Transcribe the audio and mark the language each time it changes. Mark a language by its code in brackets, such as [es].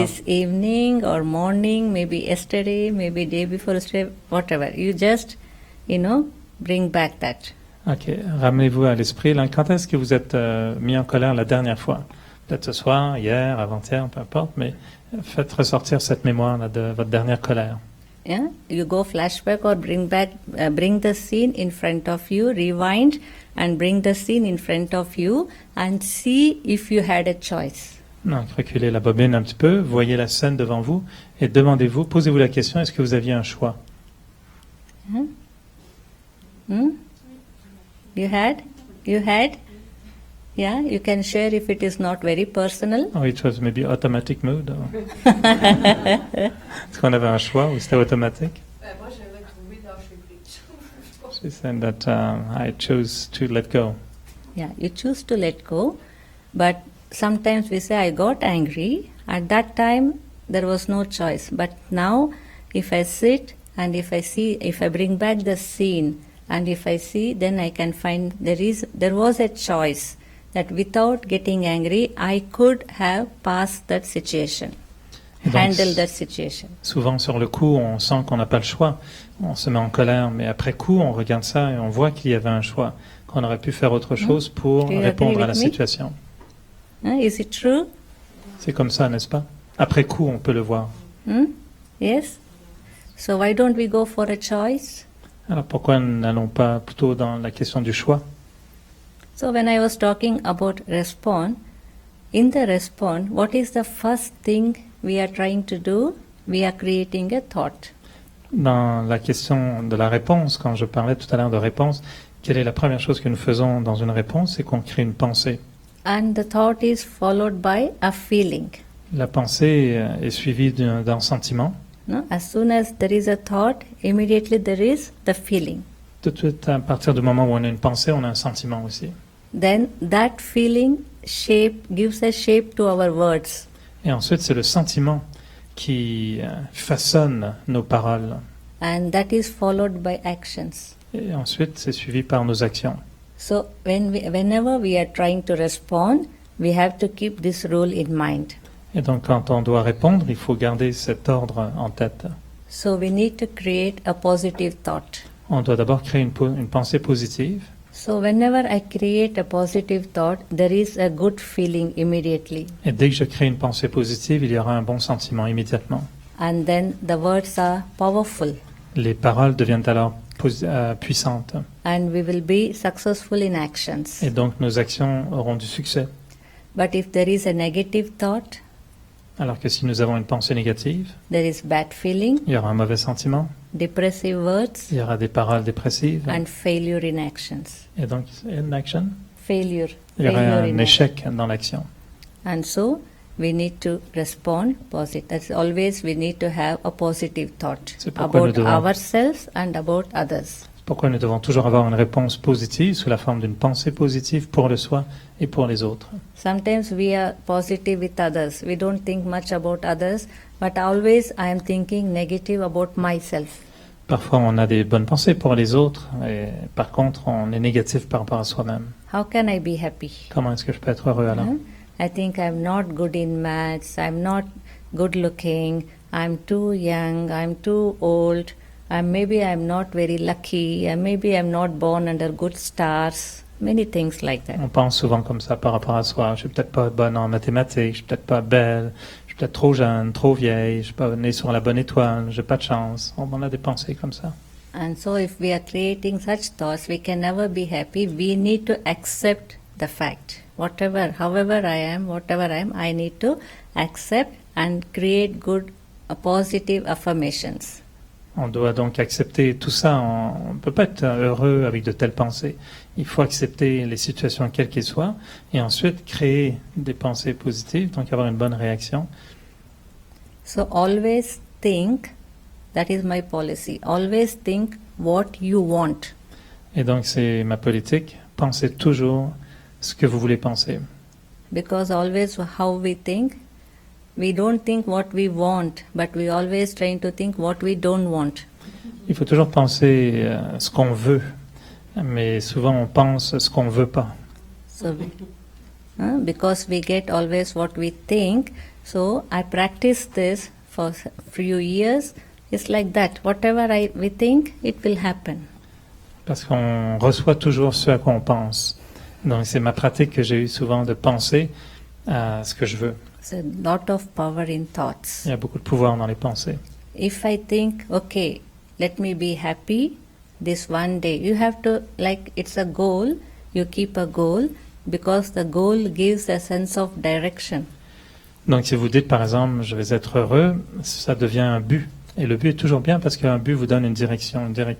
[en] Maybe this evening or morning, maybe yesterday, maybe day before yesterday, whatever. You just, bring back that. [fr] Ok, ramenez-vous à l'esprit. Là, quand est-ce que vous êtes mis en colère la dernière fois? Peut-être ce soir, hier, avant-hier, peu importe, mais faites ressortir cette mémoire là, de votre dernière colère. [en] Yeah, you go flashback or bring the scene in front of you, rewind and bring the scene in front of you and see if you had a choice. [fr] Donc, reculez la bobine un petit peu, voyez la scène devant vous et demandez-vous, posez-vous la question, est-ce que vous aviez un choix? [en] You had? Yeah, you can share if it is not very personal. Oh, it was maybe automatic mood. [fr] Est-ce qu'on avait un choix ou c'était automatique? Moi, j'avais trouvé lâcher prise. [en] She said that I chose to let go. Yeah, you choose to let go, but sometimes we say, I got angry. At that time, there was no choice. But now, if I sit and if I bring back the scene, and if I see, then I can find there was a choice that without getting angry, I could have passed that situation, handled that situation. [fr] Souvent, sur le coup, on sent qu'on n'a pas le choix. On se met en colère, mais après coup, on regarde ça et on voit qu'il y avait un choix, qu'on aurait pu faire autre chose pour répondre à la situation. [en] Is it true? [fr] C'est comme ça, n'est-ce pas? Après coup, on peut le voir. [en] Yes. So why don't we go for a choice? [fr] Alors pourquoi n'allons pas plutôt dans la question du choix? [en] So when I was talking about respond, in the respond, what is the first thing we are trying to do? We are creating a thought. [fr] Dans la question de la réponse, quand je parlais tout à l'heure de réponse, quelle est la première chose que nous faisons dans une réponse? C'est qu'on crée une pensée. [en] And the thought is followed by a feeling. [fr] La pensée est suivie d'un sentiment. [en] No? As soon as there is a thought, immediately there is the feeling. [fr] Tout de suite, à partir du moment où on a une pensée, on a un sentiment aussi. [en] Then that feeling gives a shape to our words. [fr] Et ensuite, c'est le sentiment qui façonnent nos paroles. [en] and that is followed by actions. [fr] Et ensuite, c'est suivi par nos actions. [en] So whenever we are trying to respond, we have to keep this rule in mind. [fr] Et donc, quand on doit répondre, il faut garder cet ordre en tête. [en] So we need to create a positive thought. [fr] On doit d'abord créer une pensée positive. [en] So whenever I create a positive thought, there is a good feeling immediately. [fr] Et dès que je crée une pensée positive, il y aura un bon sentiment immédiatement. [en] And then the words are powerful. [fr] Les paroles deviennent alors puissantes. [en] And we will be successful in actions. [fr] Et donc, nos actions auront du succès. [en] But if there is a negative thought, [fr] Alors que si nous avons une pensée négative, [en] there is bad feeling, [fr] il y aura un mauvais sentiment, [en] depressive words, [fr] il y aura des paroles dépressives, [en] and failure in actions. [fr] et donc, [en] in action, Failure. [fr] il y aura [en] Failure [fr] un [en] in [fr] échec dans l'action. [en] And so we need to respond positive. That's always we need to have a positive thought [fr] C'est pourquoi [en] about [fr] nous devons- [en] ourselves and about others. [fr] Pourquoi nous devons toujours avoir une réponse positive sous la forme d'une pensée positive pour le soi et pour les autres. [en] Sometimes we are positive with others. We don't think much about others, but always I am thinking negative about myself. [fr] Parfois, on a des bonnes pensées pour les autres, et par contre, on est négatif par rapport à soi-même. [en] How can I be happy? [fr] Comment est-ce que je peux être heureux alors? [en] I think I'm not good in maths. I'm not good looking. I'm too young. I'm too old. Maybe I'm not very lucky. Maybe I'm not born under good stars. Many things like that. [fr] On pense souvent comme ça par rapport à soi. Je suis peut-être pas bonne en mathématiques, je suis peut-être pas belle, je suis peut-être trop jeune, trop vieille, je suis pas née sur la bonne étoile, j'ai pas de chance. On a des pensées comme ça. [en] And so if we are creating such thoughts, we can never be happy. We need to accept the fact. However I am, whatever I am, I need to accept and create good, positive affirmations. [fr] On doit donc accepter tout ça. On ne peut pas être heureux avec de telles pensées. Il faut accepter les situations quelles qu'elles soient et ensuite créer des pensées positives, donc avoir une bonne réaction. [en] So always think, that is my policy, always think what you want. [fr] Et donc c'est ma politique. Pensez toujours ce que vous voulez penser. [en] Because always how we think, we don't think what we want, but we always trying to think what we don't want. [fr] Il faut toujours penser ce qu'on veut, mais souvent on pense ce qu'on veut pas. [en] So, because we get always what we think, so I practice this for a few years. It's like that. Whatever we think, it will happen. [fr] Parce qu'on reçoit toujours ce à quoi on pense. Donc c'est ma pratique que j'ai eu souvent de penser à ce que je veux. [en] It's a lot of power in thoughts. [fr] Il y a beaucoup de pouvoir dans les pensées. [en] If I think, okay, let me be happy this one day, you have to, like it's a goal, you keep a goal because the goal gives a sense of direction. [fr] Donc si vous dites par exemple je vais être heureux, ça devient un but. Et le but est toujours bien parce qu'un but vous donne une direction.